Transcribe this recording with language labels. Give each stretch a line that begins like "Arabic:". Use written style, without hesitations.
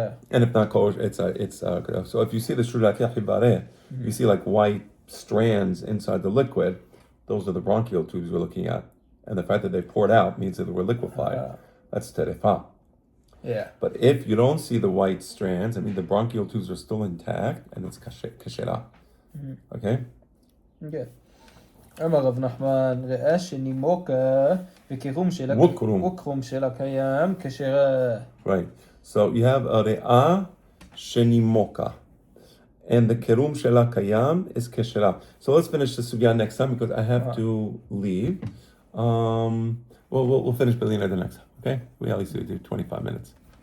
English: And if not kosher, it's so if you see the shurikah hibare, you see like white strands inside the liquid, those are the bronchial tubes we're looking at. And the fact that they poured out means that they were liquefied. That's terefa. Yeah. But if you don't see the white strands, I mean the bronchial tubes are still intact, and it's kashera. Okay? Okay.
Hebrew: אמר רב נחמן, ריאה שנימוקה וקירום שלה קיים כשרה.
English: Right. So you have a
Hebrew: ריאה שנשפכה.
English: And the
Hebrew: kerum shela kayam
English: is keshera. So let's finish the sugya next time because I have to leave. We'll finish Belina the next time. Okay? We at least do 25 minutes.